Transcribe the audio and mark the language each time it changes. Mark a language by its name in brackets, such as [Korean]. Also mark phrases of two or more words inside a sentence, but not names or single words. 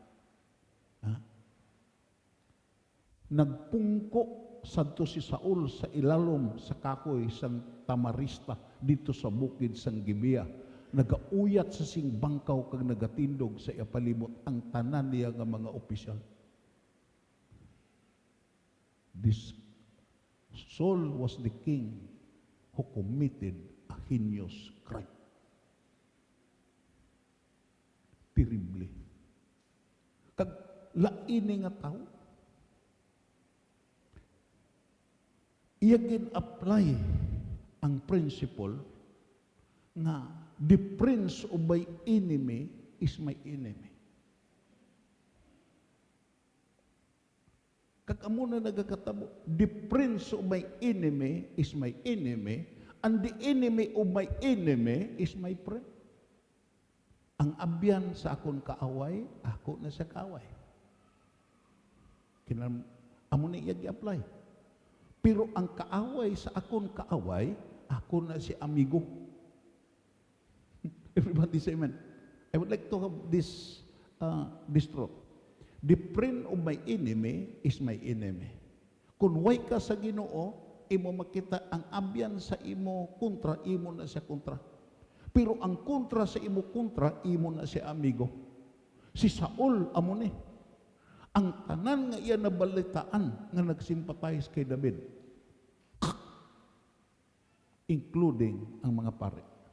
[Hiligaynon] Nagpungko sadto si Saul sa ilalom sa kakoy sang tamarista dito sa bukid sang Gibea. Nagauyat sa sing bangkaw kag nagatindog sa iya palibot ang tanan niya nga mga opisyal. [English] This Saul was the king who committed a heinous crime. Terribly. [Hiligaynon] Kag laini nga tao, iya gin-apply ang principle nga [English] the prince of my enemy is my enemy. [Hiligaynon] Kag amo na nagakatabo, [English] the prince of my enemy is my enemy, and the enemy of my enemy is my friend. [Hiligaynon] Ang abyan sa akon kaaway, ako na sa kaaway. Amo na iya gi-apply. Pero ang kaaway sa akon kaaway, ako na si amigo. [English] Everybody say amen. I would like to have this truth. The friend of my enemy is my enemy. [Hiligaynon] Kung way ka sa Ginoo, imo makita ang abyan sa imo kontra, imo na siya kontra. Pero ang kontra sa imo kontra, imo na siya amigo. Si Saul amo ni. Ang tanan nga iya nabalitaan nga nagsimpatize kay David, including ang mga pare.